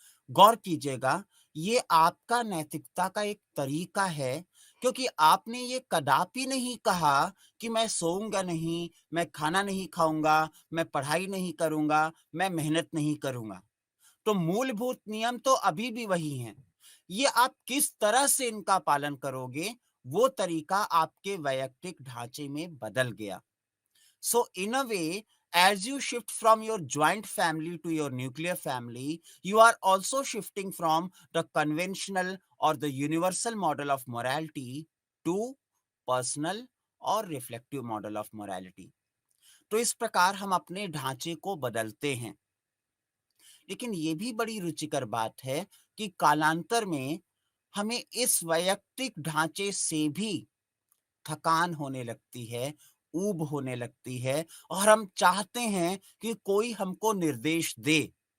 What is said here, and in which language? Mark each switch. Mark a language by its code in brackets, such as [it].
[hi] गौर कीजिएगा, ये आपका नैतिकता का एक तरीका है, क्योंकि आपने ये कदापि नहीं कहा कि मैं सोऊँगा नहीं, मैं खाना नहीं खाऊँगा, मैं पढ़ाई नहीं करूँगा, मैं मेहनत नहीं करूँगा। तो मूलभूत नियम तो अभी भी वही हैं। ये आप किस तरह से इनका पालन करोगे, वो तरीका आपके वैयक्तिक ढांचे में बदल गया। [en] So, in a way, as you shift from your joint family to your nuclear family, you are also shifting from the conventional or the universal model of morality to personal और reflective model of morality. [hi] तो इस प्रकार हम अपने ढांचे को बदलते हैं। लेकिन ये भी बड़ी रुचिकर बात है कि कालांतर में हमें इस वैयक्तिक ढांचे से भी थकान होने लगती है, ऊब होने लगती है और हम चाहते हैं कि कोई हमको निर्देश दे।